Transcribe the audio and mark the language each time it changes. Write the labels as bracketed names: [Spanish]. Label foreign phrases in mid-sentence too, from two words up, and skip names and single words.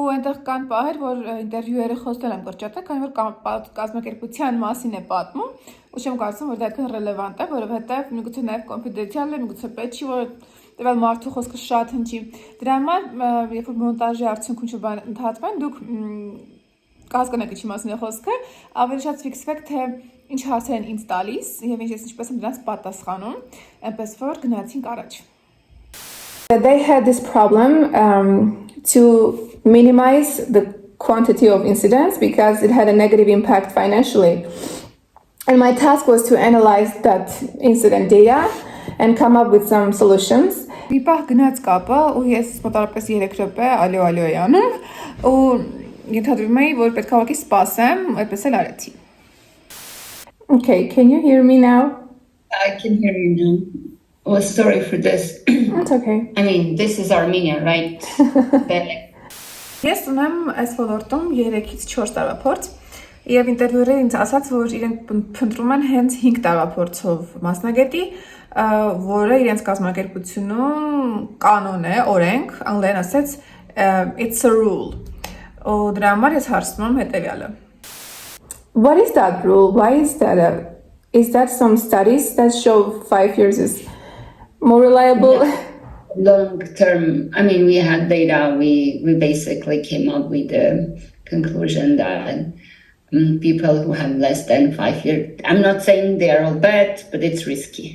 [Armenian] այնտեղ կան պահեր, որ ինտերվյուերը խոսել եմ կրճատել, քանի որ կազմակերպության մասին է պատմում, ու չեմ կարծում, որ դա այդքան ռելևանտ է, որովհետև միգուցե նաև կոնֆիդենցիալ է, միգուցե պետք չի, որ տվյալ մարդու խոսքը շատ հնչի։ Դրա համար, երբ որ մոնտաժի արդյունքում ինչ-որ բան ընդհատվեն, դուք կհասկանաք ինչի մասին է խոսքը, ավելի շատ ֆիքսվեք, թե ինչ հարցեր են ինձ տալիս, եւ ես ինչպես եմ դրանց պատասխանում, այնպես որ գնացինք առաջ։ [English] They had this problem to minimize the quantity of incidents because it had a negative impact financially. And my task was to analyze that incident data and come up with some solutions. [Armenian] Մի պահ գնաց կապը ու ես մոտավորապես 3 րոպե ալո էի անում ու ենթադրում էի, որ պետք է ուղղակի սպասեմ, այդպես էլ արեցի։ [English] Okay, can you hear me now? I can hear you now. Oh, sorry for this. It's okay. I mean, this is Armenia, right? [Armenian] Ես ունեմ այս ոլորտում 3-ից 4 տարվա փորձ եւ ինտերվյուերին ինձ ասաց, որ իրենք փնտրում են հենց 5 տարվա փորձով մասնագետի, որը իրենց կազմակերպությունում կանոն է, օրենք, անգլերեն ասած [English] it's a rule։ [Armenian] Ու դրա համար ես հարցնում եմ հետեւյալը։ [English] What is that rule? Why is that? Is that some studies that show 5 years is more reliable? Yeah. Long term, I mean, we had data, we basically came up with the conclusion that people who have less than 5 years, I'm not saying they are all bad, but it's risky.